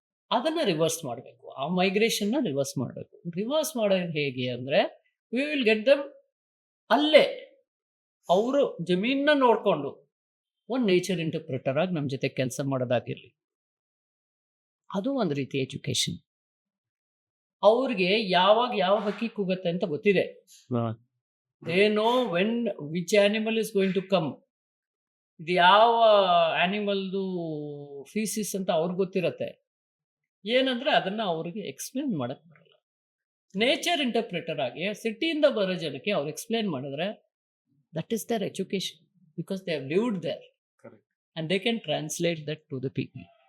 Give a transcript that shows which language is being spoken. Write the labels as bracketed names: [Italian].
[Kannada] ಅದನ್ನು ರಿವರ್ಸ್ ಮಾಡಬೇಕು. ಆ ಮೈಗ್ರೇಷನ್ನ ರಿವರ್ಸ್ ಮಾಡಬೇಕು. ರಿವರ್ಸ್ ಮಾಡೋದು ಹೇಗೆ ಅಂದರೆ, [English] we will get them [Kannada] ಅಲ್ಲೇ ಅವರು ಜಮೀನನ್ನ ನೋಡಿಕೊಂಡು ಒಂದು ನೇಚರ್ ಇಂಟರ್ಪ್ರಿಟರ್ ಆಗಿ ನಮ್ಮ ಜೊತೆ ಕೆಲಸ ಮಾಡೋದಾಗಿರಲಿ, ಅದು ಒಂದು ರೀತಿ ಎಜುಕೇಷನ್. ಅವ್ರಿಗೆ ಯಾವಾಗ ಯಾವ ಹಕ್ಕಿ ಕೂಗುತ್ತೆ ಅಂತ ಗೊತ್ತಿದೆ. [English] They know when which animal is going to come. [Kannada] ಇದು ಯಾವ ಆ್ಯನಿಮಲ್ದು ಫೀಸಿಸ್ ಅಂತ ಅವ್ರಿಗೆ ಗೊತ್ತಿರತ್ತೆ. ಏನಂದರೆ ಅದನ್ನು ಅವ್ರಿಗೆ ಎಕ್ಸ್ಪ್ಲೇನ್ ಮಾಡೋಕ್ಕೆ ಬರಲ್ಲ. ನೇಚರ್ ಇಂಟರ್ಪ್ರಿಟರ್ ಆಗಿ ಸಿಟಿಯಿಂದ ಬರೋ ಜನಕ್ಕೆ ಅವ್ರು ಎಕ್ಸ್ಪ್ಲೇನ್ ಮಾಡಿದ್ರೆ, [English] That is their education, because they have lived there and they can translate that to the people.